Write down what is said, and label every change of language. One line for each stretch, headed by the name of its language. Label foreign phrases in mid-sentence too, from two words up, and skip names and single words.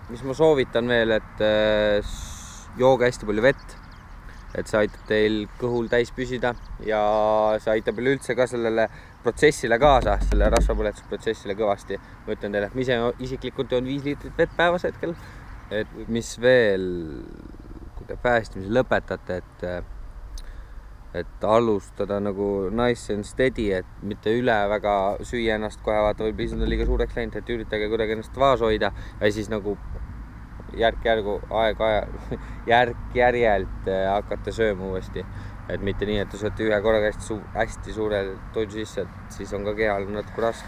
Estonian: Mis ma soovitan veel, et jooge hästi palju vett, et see aitab teil kõhul täis püsida ja see aitab üldse ka sellele protsessile kaasa, selle rasvapõletusprotsessile kõvasti. Ma ütlen teile, et ma ise isiklikult joon 5 liitrit vett päevas hetkel. Et mis veel, kui te fastimise lõpetate, et alustada nagu
English: nice and steady,
Estonian: et mitte üle väga süüa ennast kohe, vaata või pisud on liiga suureks läinud, et üritage kuidagi ennast vaas hoida ja siis nagu järk-järjelt hakata sööma uuesti. Et mitte nii, et te sööte ühe korraga hästi suure toidu sisse, et siis on ka kehal natuke raske.